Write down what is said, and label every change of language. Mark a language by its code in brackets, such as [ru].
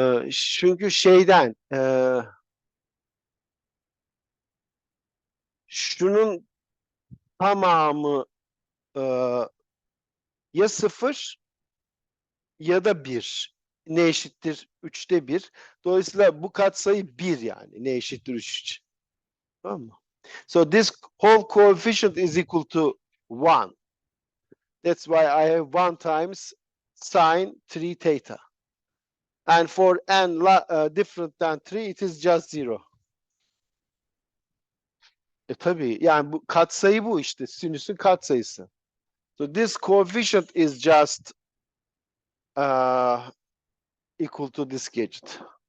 [tr] Çünkü şeyden şunun tamamı e, ya 0 ya da 1. Ne eşittir 3'te 1. Dolayısıyla bu katsayı 1 yani. Ne eşittir 3 için. Tamam mı? [en] So this whole coefficient is equal to 1. That's why I have 1 times sine 3 theta. And for n different than 3, it is just 0. [tr] Tabii yani bu katsayı bu işte. Sinüsün katsayısı. [en] So this coefficient is just equal to this gadget.